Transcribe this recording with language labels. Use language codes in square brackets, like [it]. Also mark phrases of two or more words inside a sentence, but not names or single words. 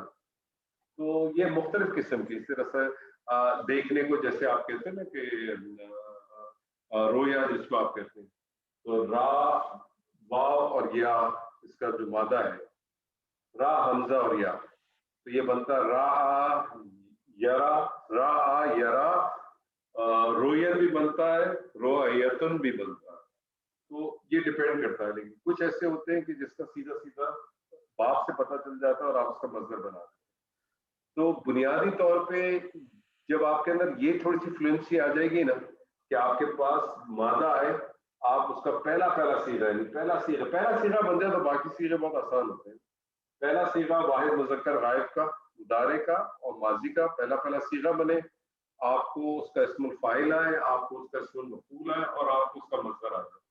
[ur] تو یہ مختلف قسم کی، اس طرح سے دیکھنے کو، جیسے آپ کہتے ہیں نا کہ رویا جس کو آپ کہتے ہیں، تو را واؤ اور یا، اس کا جو مادہ ہے را ہمزہ اور یا، تو یہ بنتا را یرا، را یرا، رویان بھی بنتا ہے، رویتن بھی بنتا ہے. تو یہ ڈیپینڈ کرتا ہے، لیکن کچھ ایسے ہوتے ہیں کہ جس کا سیدھا سیدھا باب سے پتا چل جاتا ہے اور آپ اس کا مصدر بنا دیتے ہیں. تو بنیادی طور پہ جب آپ کے اندر یہ تھوڑی سی فلوئنسی آ جائے گی نا کہ آپ کے پاس مادہ آئے, آپ اس کا پہلا صیغہ یعنی پہلا صیغہ بن جائے تو باقی صیغے بہت آسان ہوتے ہیں. پہلا صیغہ واحد مذکر غائب کا, مضارع کا اور ماضی کا پہلا صیغہ بنے, آپ کو اس کا [ar] اسم الفاعل [ur] آئے, آپ کو اس کا [ar] اسم المفعول [ur] آئے اور آپ کو اس کا مصدر آ جائے.